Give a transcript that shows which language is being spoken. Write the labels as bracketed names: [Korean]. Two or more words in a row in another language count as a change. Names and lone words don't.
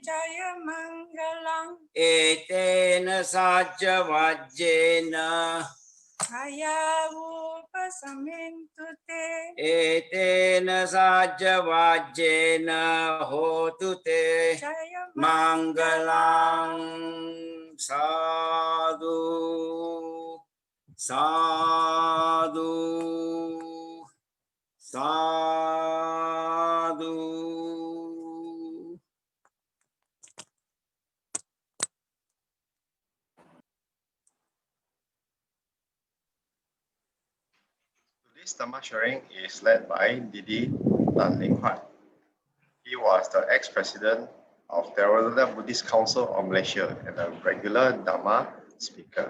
[Pali] jaya mangalang etena sajja vajjena kaya upasamintu te etena sajja vajjena hotu te jaya mangalang sadhu sadhu sadhu [English] Today's Dhamma Sharing is led by Dd Leng Huat. He was the ex-president of Theravada Buddhist Council of Malaysia and a regular Dhamma speaker.